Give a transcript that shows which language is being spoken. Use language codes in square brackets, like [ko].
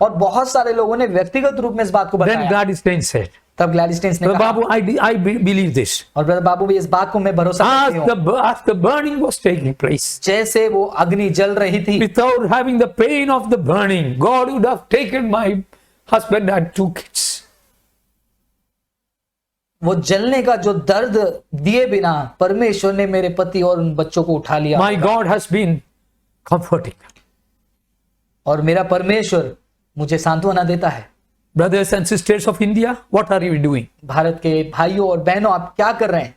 [hi] और बहुत सारे लोगों ने व्यक्तिगत रूप में इस बात को [en] Then [hi] बताया। [en] Gladys said, [hi] तब ग्लैडिस स्टेन्स ने [en] "Brother [hi] कहा, [en] Babu, I believe this. [hi] और ब्रदर बाबू भी इस बात को मैं भरोसा करती हूँ। [en] As the burning was taking place, [hi] जैसे वो अग्नि जल रही थी, [en] without having the pain of the burning, God would have taken my husband and 2 kids. [hi] वो जलने का जो दर्द दिए बिना परमेश्वर ने मेरे पति और उन बच्चों को उठा लिया। [en] My God has been comforting. [hi] और मेरा परमेश्वर मुझे सांत्वना देता है। [en] Brothers and sisters of India, what are you doing? [hi] Bharat के भाइयों और बहनों, आप क्या कर रहे हैं?